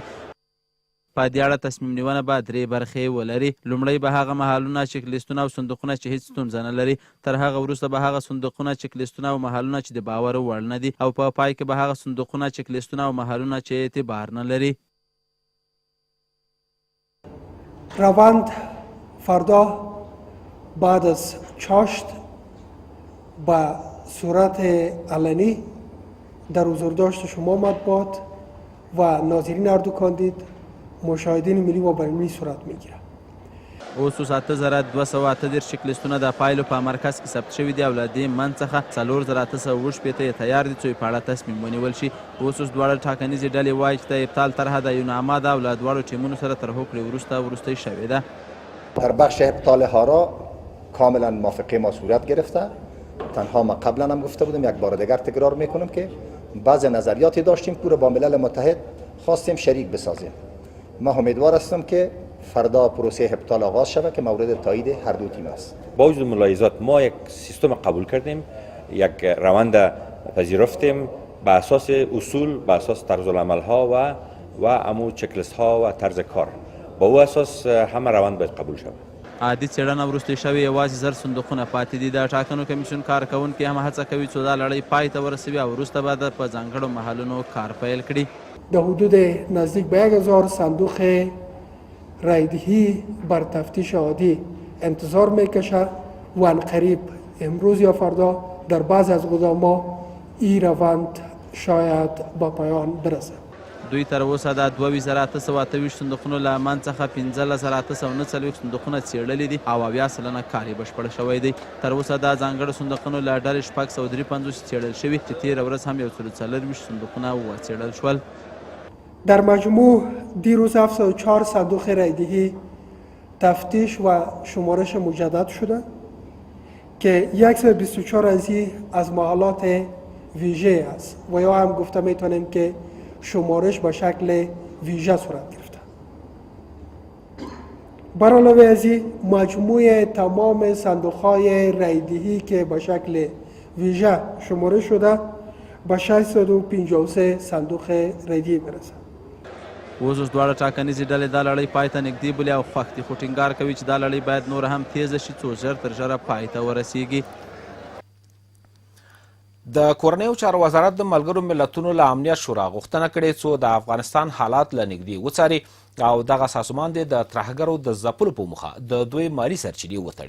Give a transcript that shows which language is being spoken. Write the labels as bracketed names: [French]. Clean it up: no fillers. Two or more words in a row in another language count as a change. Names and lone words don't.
[Pashto] په دې اړه تصمیم نیونه به 3 برخې ولري. لومړی به هغه مهالونه چکلیستونه او صندوقونه چې هیڅ ستونزه نه لري، تر هغه وروسته به هغه صندوقونه چکلیستونه او مهالونه چې د باور وړ نه دي او په پای کې به هغه صندوقونه چکلیستونه او مهالونه چې اعتبار نه لري. [Persian] روند فردا بعد از چاشت به صورت علنی در حضورداشت شما مطبوعات و ناظرین اردو کاندید مشاهدین ملی و بین‌المللي صورت میگیره. [Pashto] اوس 8208 شکلستونه د پایلو په مرکز کې ثبت شوي دي او له دې منځ څخه 4860 یې تیار دي څو په اړه تصمیم ونیول شي. اوس دواړه ټاکنیزې ډلې وایي چې د ابطال طرحه د یو نامه ده او له دواړو ټیمونو سره تر هوکړې وروسته شوې ده. [Persian] در بخش ابطال ها را کاملا موافقه ما صورت گرفته. تنها ما قبلا هم گفته بودیم، یک بار دیگر تکرار میکنم که بعض نظریاتی داشتیم که با ملل متحد خواستیم شریک بسازیم. ما امیدوار هستم که فردا پروسه ابطال آغاز شود که مورد تایید هر دو تیم است. با وجود ملاحظات ما یک سیستم قبول کردیم، یک روند پذیرفتیم به اساس اصول، به اساس طرز العمل ها و امو چکلیست ها و طرز کار. با او اساس همه روند باید قبول شود. [Pashto] عادي څېړنه وروستۍ شوې یوازې 1000 صندوقونه پاتې دي. د ټاکنو کمیسیون کارکوونکي هم هڅه کوي څو دا لړۍ پای ته ورسوي او وروسته به په ځانګړو محلونو کار پیل کړي. [Persian] در حدود نزدیک به 1000 صندوق رایدهی بر تفتیش عادی انتظار میکشه و عنقریب امروز یا فردا در بعض از گودام‌ها این روند شاید با پایان برسه. [Pashto] دوی تر اوسه د 2828 صندوقونو له منځ څخه 15849 صندوقونه څېړلي دي او 80% کار یې بشپړ شوی دی. تر اوسه د ځانګړو صندوقونو له ډلې 653 څېړل شوي چې تېره ورځ هم 140 صندوقونه وڅېړل شول. [Persian] در مجموع دیروز 74 صندوق رایدهی تفتیش و شمارش مجدد شده که 124 از محلات ویژه است و یا هم گفته میتونیم که شمارش به شکل ویژه صورت گرفته. بر علاوه از این مجموع تمام صندوق‌های رایدهی که به شکل ویژه شمارش شده به 653 صندوق رایدهی برسه. [Pashto] اوس دواړه ټاکنیزې ډلې دا لړۍ پای ته نږدې بولي او خوښ دي، خو ټینګار کوي چې دا لړۍ باید نوره هم تیزه شي څو ژر تر ژره پای ته ورسیږي. د کورنیو چارو وزارت د ملګرو ملتونو له امنیت شورا غوښتنه کړې څو د افغانستان حالات له نږدې وڅاري او دغه سازمان د ترهګرو د ځپلو په موخه د دوی مالي سرچینې وتړي.